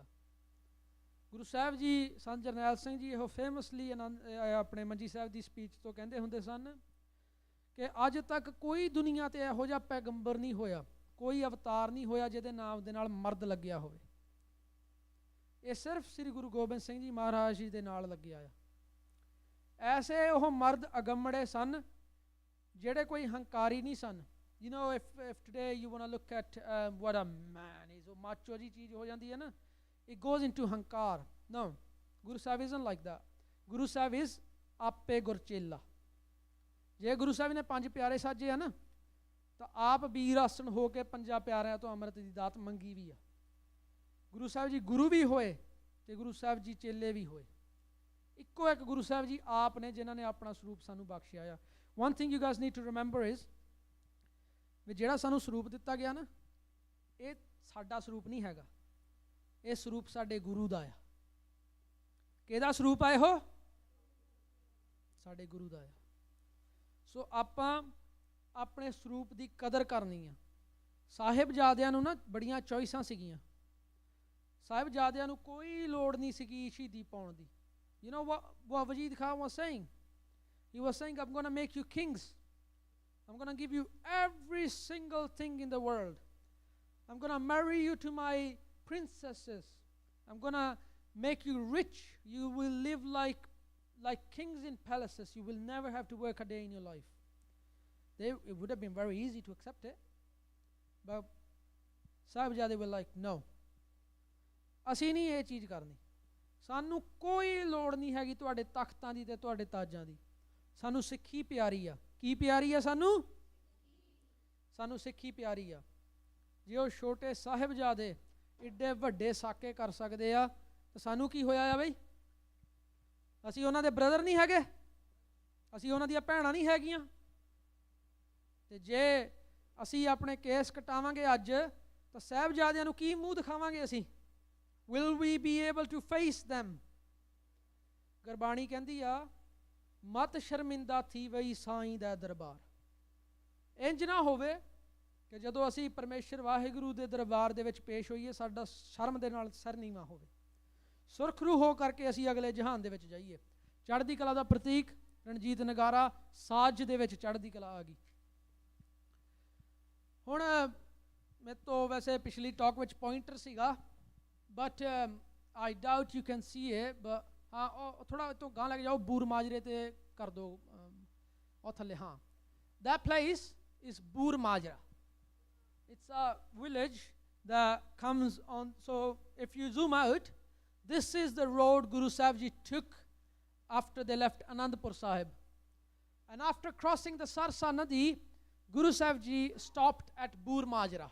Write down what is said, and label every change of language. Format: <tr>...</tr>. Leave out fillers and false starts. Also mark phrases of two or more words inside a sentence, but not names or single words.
<pa>ਗੁਰੂ ਸਾਹਿਬ ਜੀ ਸੰਤ ਜਰਨੈਲ ਸਿੰਘ ਜੀ ਇਹੋ ਫੇਮਸਲੀ ਆਪਣੇ ਮੰਜੀ ਸਾਹਿਬ ਦੀ ਸਪੀਚ ਤੋਂ ਕਹਿੰਦੇ ਹੁੰਦੇ ਸਨ ਕਿ ਅੱਜ ਤੱਕ ਕੋਈ ਦੁਨੀਆ 'ਤੇ ਇਹੋ ਜਿਹਾ ਪੈਗੰਬਰ ਨਹੀਂ ਹੋਇਆ ਕੋਈ ਅਵਤਾਰ ਨਹੀਂ ਹੋਇਆ ਜਿਹਦੇ ਨਾਮ ਦੇ ਨਾਲ ਮਰਦ ਲੱਗਿਆ ਹੋਵੇ. ਇਹ ਸਿਰਫ ਸ੍ਰੀ ਗੁਰੂ ਗੋਬਿੰਦ ਸਿੰਘ ਜੀ ਮਹਾਰਾਜ ਜੀ ਦੇ ਨਾਲ ਲੱਗਿਆ ਆ. ਐਸੇ ਉਹ ਮਰਦ ਅਗੰਮੜੇ ਸਨ ਜਿਹੜੇ ਕੋਈ ਹੰਕਾਰੀ ਨਹੀਂ ਸਨ.</pa> <en>You know, if today you want to look at what a man is,</en> <pa>ਉਹ ਮਾਚੋ ਜੀ ਚੀਜ਼ ਹੋ ਜਾਂਦੀ ਹੈ ਨਾ</pa> <en>it goes into hankar. No, Guru Sahib isn't like that. Guru Sahib is</en> <pa>ਆਪੇ ਗੁਰਚੇਲਾ. ਜੇ ਗੁਰੂ ਸਾਹਿਬ ਨੇ 5 ਪਿਆਰੇ ਸਾਜੇ ਆ ਨਾ ਤਾਂ ਆਪ ਵੀਰ ਆਸਣ ਹੋ ਕੇ 5 ਪਿਆਰਿਆਂ ਤੋਂ ਅੰਮ੍ਰਿਤ ਦੀ ਦਾਤ ਮੰਗੀ ਵੀ ਆ. ਗੁਰੂ ਸਾਹਿਬ ਜੀ ਗੁਰੂ ਵੀ ਹੋਏ ਤੇ ਗੁਰੂ ਸਾਹਿਬ ਜੀ ਚੇਲੇ ਵੀ ਹੋਏ. ਇੱਕੋ ਇੱਕ ਗੁਰੂ ਸਾਹਿਬ ਜੀ ਆਪ ਨੇ ਜਿਨ੍ਹਾਂ ਨੇ ਆਪਣਾ ਸਰੂਪ ਸਾਨੂੰ ਬਖਸ਼ਿਆ ਆ.</pa> <en>One thing you guys need to remember is</en> <pa>ਵੀ ਜਿਹੜਾ ਸਾਨੂੰ ਸਰੂਪ ਦਿੱਤਾ ਗਿਆ ਨਾ ਇਹ ਸਾਡਾ ਸਰੂਪ ਨਹੀਂ ਹੈਗਾ ਇਹ ਸਰੂਪ ਸਾਡੇ ਗੁਰੂ ਦਾ ਆ. ਕਿਹਦਾ ਸਰੂਪ ਆ ਇਹੋ ਸਾਡੇ ਗੁਰੂ ਦਾ ਆ. ਸੋ ਆਪਾਂ ਆਪਣੇ ਸਰੂਪ ਦੀ ਕਦਰ ਕਰਨੀ ਆ. ਸਾਹਿਬਜ਼ਾਦਿਆਂ ਨੂੰ ਨਾ ਬੜੀਆਂ ਚੋਇਸਾਂ ਸੀਗੀਆਂ. ਸਾਹਿਬਜ਼ਾਦਿਆਂ ਨੂੰ ਕੋਈ ਲੋੜ ਨਹੀਂ ਸੀਗੀ ਸ਼ਹੀਦੀ ਪਾਉਣ ਦੀ.</pa> <en>You know what Wajid Khan was saying? He was saying, I'm going to make you kings. I'm going to give you every single thing in the world. I'm going to marry you to my princesses. I'm going to make you rich. You will live like kings in palaces. You will never have to work a day in your life. It would have been very easy to accept it. But Sahibzade were like, no.</en> <pa>ਅਸੀਂ ਨਹੀਂ ਇਹ ਚੀਜ਼ ਕਰਨੀ. ਸਾਨੂੰ ਕੋਈ ਲੋੜ ਨਹੀਂ ਹੈਗੀ ਤੁਹਾਡੇ ਤਖਤਾਂ ਦੀ ਤੇ ਤੁਹਾਡੇ ਤਾਜਾਂ ਦੀ. ਸਾਨੂੰ ਸਿੱਖੀ ਪਿਆਰੀ ਆ. ਕੀ ਪਿਆਰੀ ਆ ਸਾਨੂੰ? ਸਾਨੂੰ ਸਿੱਖੀ ਪਿਆਰੀ ਆ. ਜੇ ਉਹ ਛੋਟੇ ਸਾਹਿਬਜ਼ਾਦੇ ਏਡੇ ਵੱਡੇ ਸਾਕੇ ਕਰ ਸਕਦੇ ਆ ਤਾਂ ਸਾਨੂੰ ਕੀ ਹੋਇਆ ਆ ਬਈ? ਅਸੀਂ ਉਹਨਾਂ ਦੇ ਬ੍ਰਦਰ ਨਹੀਂ ਹੈਗੇ? ਅਸੀਂ ਉਹਨਾਂ ਦੀਆਂ ਭੈਣਾਂ ਨਹੀਂ ਹੈਗੀਆਂ? ਤੇ ਜੇ ਅਸੀਂ ਆਪਣੇ ਕੇਸ ਕਟਾਵਾਂਗੇ ਅੱਜ ਤਾਂ ਸਾਹਿਬਜ਼ਾਦਿਆਂ ਨੂੰ ਕੀ ਮੂੰਹ ਦਿਖਾਵਾਂਗੇ ਅਸੀਂ?</pa> <en>Will we be able to face them?</en> <pa>ਗੁਰਬਾਣੀ ਕਹਿੰਦੀ ਆ ਮਤ ਸ਼ਰਮਿੰਦਾ ਥੀ ਵਈ ਸਾਈਂ ਦਾ ਦਰਬਾਰ. ਇੰਜ ਨਾ ਹੋਵੇ ਕਿ ਜਦੋਂ ਅਸੀਂ ਪਰਮੇਸ਼ਰ ਵਾਹਿਗੁਰੂ ਦੇ ਦਰਬਾਰ ਦੇ ਵਿੱਚ ਪੇਸ਼ ਹੋਈਏ ਸਾਡਾ ਸ਼ਰਮ ਦੇ ਨਾਲ ਸਿਰ ਨੀਵਾਂ ਹੋਵੇ. ਸੁਰਖਰੂ ਹੋ ਕਰਕੇ ਅਸੀਂ ਅਗਲੇ ਜਹਾਨ ਦੇ ਵਿੱਚ ਜਾਈਏ. ਚੜ੍ਹਦੀ ਕਲਾ ਦਾ ਪ੍ਰਤੀਕ ਰਣਜੀਤ ਨਗਾਰਾ ਸਾਜ ਦੇ ਵਿੱਚ ਚੜ੍ਹਦੀ ਕਲਾ ਆ ਗਈ. ਹੁਣ ਮੇਰੇ ਤੋਂ ਵੈਸੇ ਪਿਛਲੀ ਟਾਕ ਵਿੱਚ ਪੁਆਇੰਟਰ ਸੀਗਾ</pa> <en>but I doubt you can see it.</en> <pa>But ਹਾਂ ਥੋੜ੍ਹਾ ਤੋਂ ਗਾਂ ਲੈ ਕੇ ਜਾਓ ਬੂਰ ਮਾਜਰੇ 'ਤੇ ਕਰ ਦਿਓ ਉਹ ਥੱਲੇ.</pa> <en>ਹਾਂ that place is ਬੂਰ ਮਾਜਰਾ. It's a village that comes on. So if you zoom out, this is the road Guru Sahib Ji took after they left Anandpur Sahib. And after crossing the Sarsa Nadi, Guru Sahib Ji stopped at Bur Majra.</en>